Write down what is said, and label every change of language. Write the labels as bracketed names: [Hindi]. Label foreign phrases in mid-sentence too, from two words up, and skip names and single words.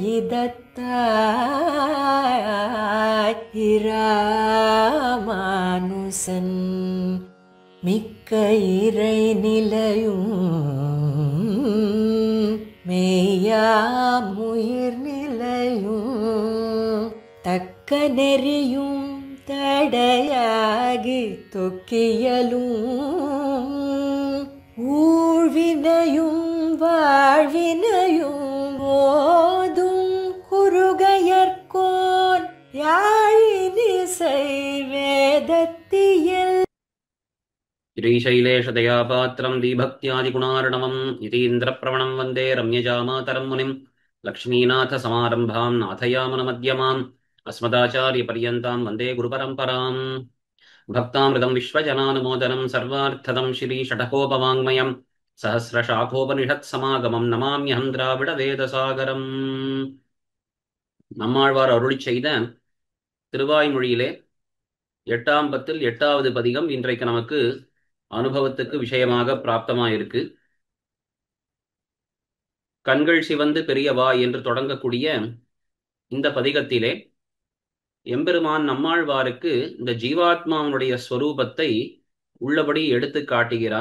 [Tamil] இதத்தாய் இராமானுசன் மிக்க இறை நிலையும் மெய்யாமுயிர் நிலையும் தக்க நெறியும் தடையாகி தொக்கியலும் ஊழ்வினையும் வாழ்வினையும் ஓதும் குருகையர்கோன் யாழினிசை வேதத்தியல் [Sanskrit] श्रीशैलेशदयापात्रं दीभक्त्यादिगुणार्णवं यतीन्द्रप्रवणं वन्दे रम्यजामातरं मुनिं लक्ष्मीनाथसमारम्भां नाथयामनमध्यमाम् अस्मदाचार्यपर्यन्तां वन्दे गुरुपरम्पराम् भक्तामृतं विश्वजनानुमोदनं सर्वार्थदं श्रीषट्कोपवाङ्मयं सहस्रशाखोपनिषत्समागमं नमाम्यहं द्राविडवेदसागरम् [Tamil] நம்மாழ்வார் அருளிச் செய்த திருவாய்மொழியிலே 8ஆம் பத்தில் 8வது பதிகம் இன்றைக்கு நமக்கு அனுபவத்துக்கு விஷயமாக பிராப்தமாயிருக்கு. கண்கள் சிவந்து பெரிய வாய் என்று தொடங்கக்கூடிய இந்த பதிகத்திலே எம்பெருமான் நம்மாழ்வாருக்கு இந்த ஜீவாத்மாவுடைய ஸ்வரூபத்தை உள்ளபடி எடுத்து காட்டுகிறான்.